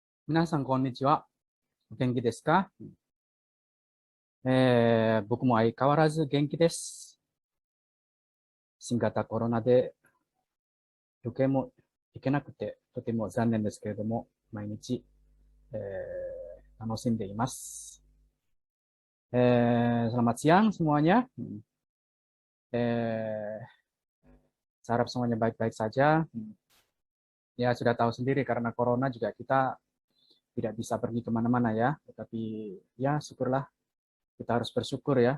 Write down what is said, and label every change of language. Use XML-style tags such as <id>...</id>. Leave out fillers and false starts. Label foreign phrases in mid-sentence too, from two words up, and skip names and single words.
<ja>皆さん、こんにちは。お元気ですか？僕も相変わらず元気です。新型コロナで旅行も行けなくて、とても残念ですけれども、毎日、楽しんでいます。</ja> <id>Selamat siang semuanya. Eh, saya harap semuanya baik-baik saja. Ya, sudah tahu sendiri karena corona juga kita tidak bisa pergi kemana-mana ya. Tetapi ya, syukurlah kita harus bersyukur ya.</id>